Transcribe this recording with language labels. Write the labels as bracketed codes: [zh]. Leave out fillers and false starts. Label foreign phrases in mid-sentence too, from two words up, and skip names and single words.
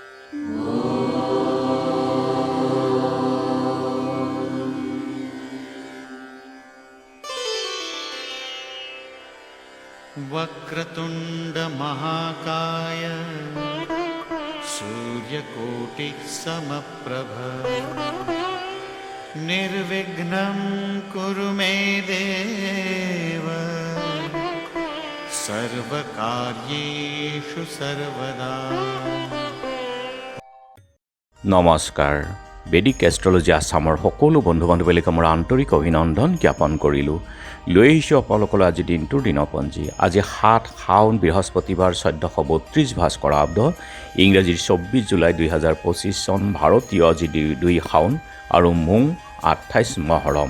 [sa] वक्रतुंड महाकाय सूर्यकोटि समप्रभ निर्विघ्नं कुरु मे देव सर्वकार्येषु सर्वदा। [as] নমস্কাৰ। বেদিক এষ্ট্ৰলজি আছামৰ সকলো বন্ধু বান্ধৱীলৈ মোৰ আন্তৰিক অভিনন্দন জ্ঞাপন কৰিলোঁ। লৈ আহিছোঁ আপোনালোকলৈ আজি দিনটোৰ দিনপঞ্জী। আজি ৭ শাওন বৃহস্পতিবাৰ ১৪৩২ ভাস্কৰাব্দ, ইংৰাজীৰ ২৪ জুলাই ২০২৫ চন, ভাৰতীয় আজি ২ শাওন আৰু মোং ২৮ মহৰম।